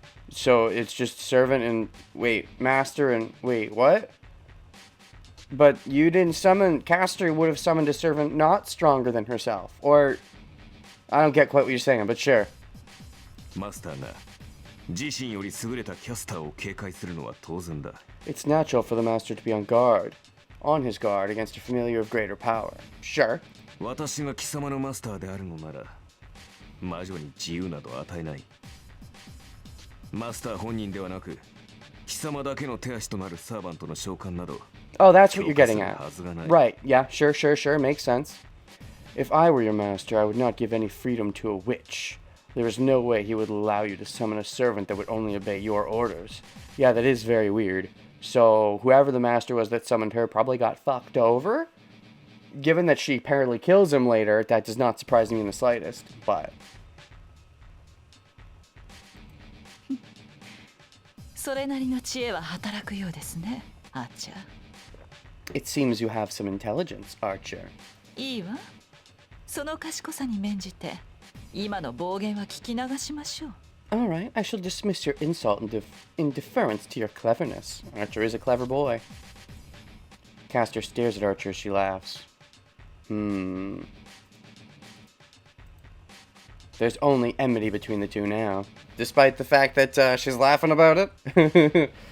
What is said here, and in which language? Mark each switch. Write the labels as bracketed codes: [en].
[en] So it's just servant and wait, master and wait, what? But you didn't summon. Caster would have summoned a servant not stronger than herself, or I don't get quite what you're saying, but sure. [ja] マスターが自身より優れたキャスターを警戒するのは当然だ。 [en] It's natural for the master to be on his guard against a familiar of greater power. Sure. [ja] 私が貴様のマスターであるのなら、魔女に自由など与えない。マスター本人ではなく、貴様だけの手足となるサーバントの召喚など。 [en] Oh, that's what you're getting at. Right, yeah, sure, makes sense. If I were your master, I would not give any freedom to a witch. There is no way he would allow you to summon a servant that would only obey your orders. Yeah, that is very weird. So, whoever the master was that summoned her probably got fucked over? Given that she apparently kills him later, that does not surprise me in the slightest, but... [ja] それなりの知恵は働くようですね、アーチャー。 [en] It seems you have some intelligence, Archer. [ja] いいわ。その賢さに免じて、今の暴言は聞き流しましょう。 [en] Alright, I shall dismiss your insult in deference to your cleverness. Archer is a clever boy. Caster stares at Archer as she laughs. There's only enmity between the two now. Despite the fact that she's laughing about it.